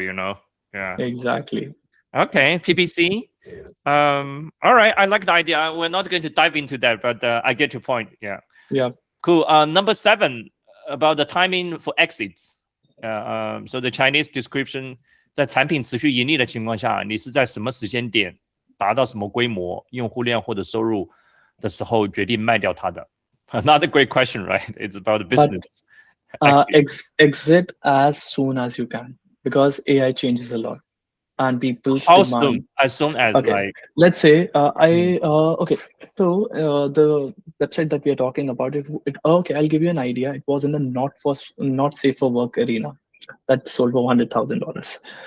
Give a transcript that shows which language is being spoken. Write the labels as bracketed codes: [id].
[en] Yeah. Exactly. Okay. PPC. All right. I like the idea. We're not going to dive into that, but I get your point. Yeah. Yeah. Cool. Number 7, about the timing for exits. So the Chinese description, [zh] 在产品持续盈利的情况下，你是在什么时间点达到什么规模、用户量或者收入的时候决定卖掉它的？ [en] Another great question, right? It's about the business. Exit as soon as you can, because AI changes a lot and people's How demand. soon? As soon as Okay, let's say okay. So the website that we are talking about, okay, I'll give you an idea. It was in the not safe for work arena that sold for $100,000.